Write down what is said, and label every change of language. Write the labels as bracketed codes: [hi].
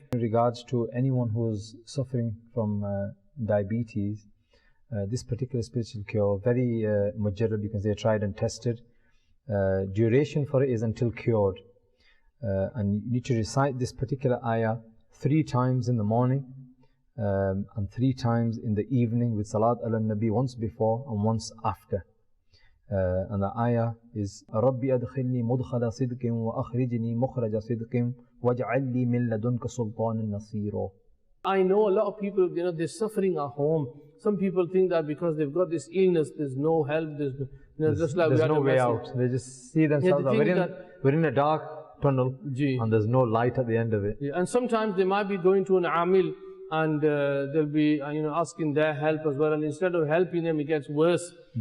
[en] In regards to anyone who is suffering from diabetes, this particular spiritual cure, very mujarrab, you can say tried and tested. Duration for it is until cured. And you need to recite this particular ayah 3 times in the morning and 3 times in the evening with Salat ala Nabi, once before and once after. [ar] And the ayah is رَبِّ أَدْخِلْنِي مُدْخَلَ صِدْقٍ وَأَخْرِجْنِي مُخْرَجَ صِدْقٍ وَاجْعَلْ لِي مِنْ لَدُنْكَ سُلْطَانًا نَصِيرًا. [en] I know a lot of people, they're suffering at home. Some people think that because they've got this illness, there's no help, there's no way out. They just see themselves, we're in a dark tunnel and there's no light at the end of it. And sometimes they might be going to an amil and they'll be asking their help as well, and instead of helping them, it gets worse.